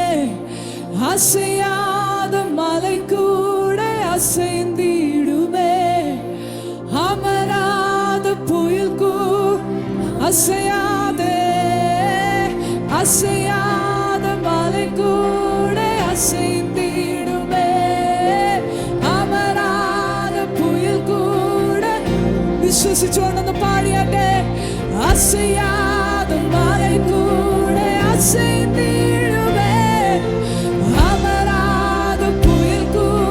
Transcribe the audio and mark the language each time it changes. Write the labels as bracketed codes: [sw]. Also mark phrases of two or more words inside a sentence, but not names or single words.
[ta] அசையாத மலை கூட அசைந்திடுமே, அமராத புயல் கூட அசையாத மலை கூட அசைந்திடுமே, அமராத புயல் கூட. [ml] വിശ്വസിച്ചുകൊണ്ടൊന്ന് പാടിയാട്ടെ. [ta] അസയാത മலை கூட அசைந்திடுமே, அமராத புயல் கூட